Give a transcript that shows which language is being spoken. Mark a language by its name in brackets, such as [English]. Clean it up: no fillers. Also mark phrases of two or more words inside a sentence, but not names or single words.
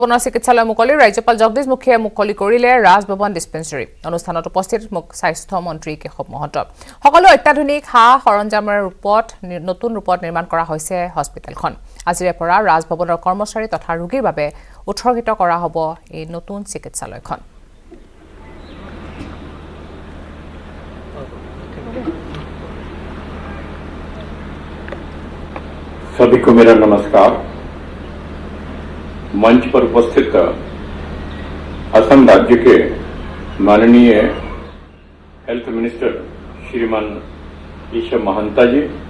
[Assamese] পুনৰ চিকিৎসালয় মুকলি ৰাজ্যপাল জগদীশ মুখীয়ে মুকলি কৰিলে ৰাজভৱন ডিস্পেন্সাৰী অনুষ্ঠানত উপস্থিত স্বাস্থ্য মন্ত্ৰী কেশৱ মহন্ত সকলো অত্যাধুনিক সৰঞ্জামৰ ৰূপত নতুন ৰূপত নিৰ্মাণ কৰা হৈছে হস্পিটেলখন আজিৰে পৰা ৰাজভৱনৰ কৰ্মচাৰী তথা ৰোগীৰ বাবে উৎসৰ্গিত কৰা হ'ব এই নতুন চিকিৎসালয়খন [Hindi] सभी को मेरा नमस्कार। मंच पर उपस्थित असम राज्य के माननीय [English] health minister [Hindi] श्रीमान केशव महंता जी,